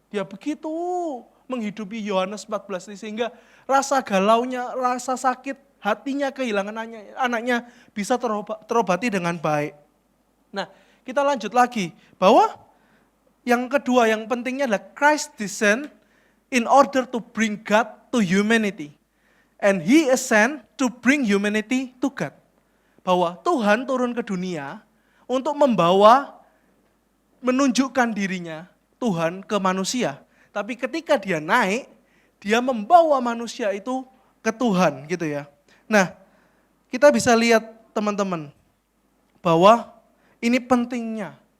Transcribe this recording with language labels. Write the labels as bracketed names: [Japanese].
[Indonesian] Dia begitu menghidupi Yohanes 14 ini, sehingga rasa galaunya, rasa sakit hatinya kehilangan anaknya bisa terobati dengan baik. Nah, kita lanjut lagi. Bahwa yang kedua, yang pentingnya adalah [English] Christ descend in order to bring God to humanity. And He ascend to bring humanity to God. [Indonesian] Bahwa Tuhan turun ke dunia untuk menunjukkan dirinya Tuhan ke manusia. Tapi ketika dia naik, dia membawa manusia itu ke Tuhan gitu ya. Nah, kita bisa lihat teman-teman bahwa ini pentingnya.